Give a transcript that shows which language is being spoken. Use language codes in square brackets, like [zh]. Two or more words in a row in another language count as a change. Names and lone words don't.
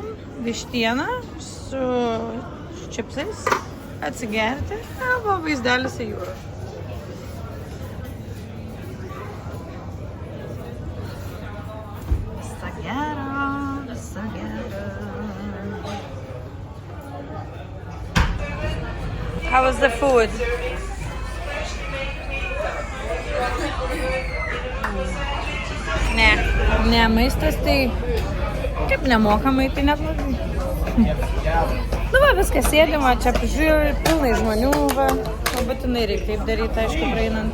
[lt] Vištieną su čipsais, atsigerti, arba vaizdelis į jūrą. Visa gera. [en] How was the food? [lt] Ne, maistas tai kaip nemokamai, tai net blogai. Nu va, viskas sėdima, čia pažiūrėjau, pilnai žmonių, va, būtinai reikia taip daryti, aišku, praeinant.